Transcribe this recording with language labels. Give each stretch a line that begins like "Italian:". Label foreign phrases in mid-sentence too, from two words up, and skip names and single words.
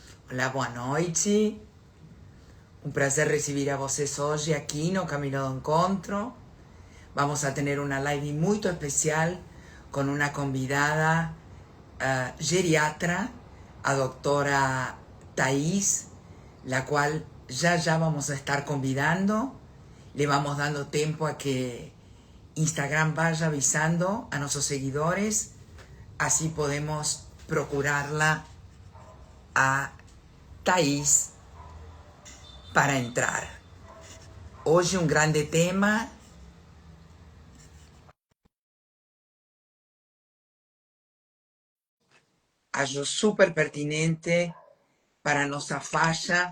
Portuguese: Olá, boa noite.
Spanish: Un placer recibir a
Portuguese: vocês hoje aqui no
Spanish: Camino do Encontro. Vamos a tener una live muy especial con una convidada geriatra, a doctora Thais, la cual ya vamos a estar convidando. Le vamos dando tiempo a que Instagram vaya avisando a nuestros seguidores, así podemos procurarla a Thais para entrar.
Portuguese: Hoje um grande tema, acho super pertinente para nossa faixa.